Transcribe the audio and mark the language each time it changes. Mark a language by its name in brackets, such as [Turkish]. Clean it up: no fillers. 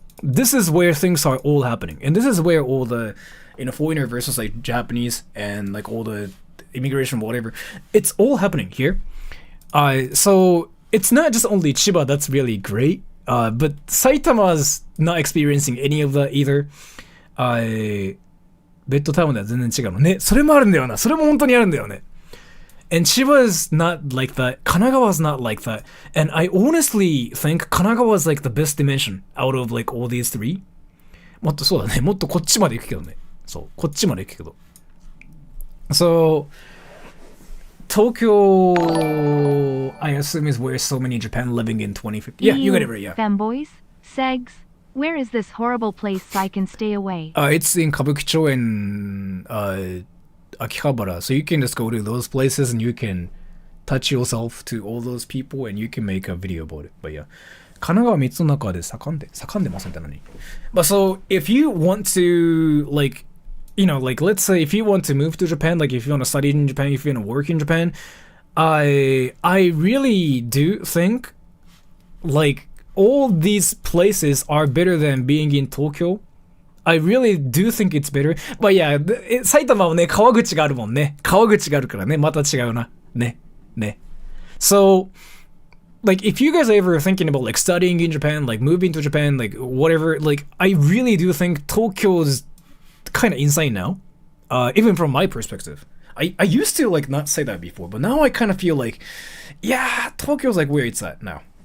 [English] This is where things are all happening, and this is where all the, foreigner versus like Japanese and like all the immigration, whatever, it's all happening here. So it's not just only Chiba that's really great, but Saitama's not experiencing any of that either. [Japanese] ベッドタウンでは全然違うのね。それもあるんだよな。それも本当にあるんだよね。 [English] And Chiba's not like that. Kanagawa's not like that. And I honestly think Kanagawa's like the best dimension out of like all these three. [Japanese] もっとそうだね。もっとこっちまで行くけどね。そう。こっちまで行くけど。 [English] So, Tokyo, I assume is where so many Japan living in 2050. Yeah, you got it right, yeah. Femboys? Segs? Where is this horrible place so I can stay away? It's in Kabukicho and Akihabara, so you can just go to those places and you can touch yourself to all those people and you can make a video about it. But yeah, [Japanese] 神奈川3つの中で盛んでませんって何? [English] But so if you want to like, like let's say if you want to move to Japan, like if you want to study in Japan, if you want to work in Japan, I really do think like all these places are better than being in Tokyo. I really do think it's better. But yeah, [Japanese] 埼玉はね、川口があるもんね。川口があるからね、また違うな。ね。 [English] So, like if you guys are ever thinking about like studying in Japan, like moving to Japan, like whatever, like I really do think Tokyo is kind of insane now. Even from my perspective. I used to like not say that before, but now I kind of feel like, yeah, Tokyo's like where it's at now.